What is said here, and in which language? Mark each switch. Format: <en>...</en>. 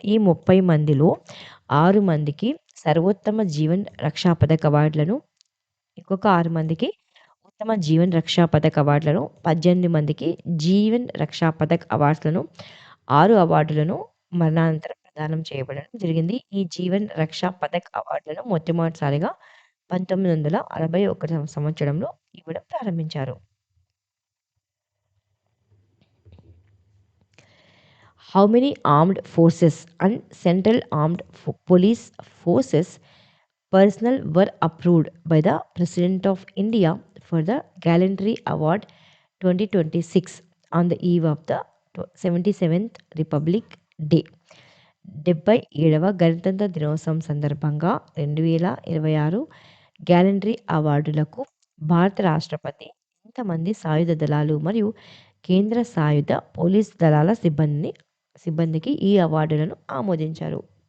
<te>ఈ 30 మందిలో 6 మందికి సర్వోత్తమ జీవన్ రక్షా పథక్ అవార్డులను, ఇంకొక 6 మందికి ఉత్తమ జీవన్ రక్షా పథక్ అవార్డులను, 18 మందికి జీవన్ రక్షా పథక్ అవార్డ్స్‌లను, 6 అవార్డులను మరణానంతరం ప్రదానం చేయబడడం జరిగింది. ఈ జీవన్ రక్షా పథక్ అవార్డులను మొట్టమొదటిసారిగా 1961 సంవత్సరంలో ఇవ్వడం ప్రారంభించారు.</te> <en>How many armed forces and central armed police forces personnel were approved by the President of India for the Gallantry Award 2026 on the eve of the 77th Republic Day?</en> <te>77వ గణతంత్ర దినోత్సవం సందర్భంగా 2026 గ్యాలంటరీ అవార్డులకు భారత రాష్ట్రపతి ఇంతమంది సాయుధ దళాలు మరియు కేంద్ర సాయుధ పోలీస్ దళాల సిబ్బందికి ఈ అవార్డులను ఆమోదించారు.</te>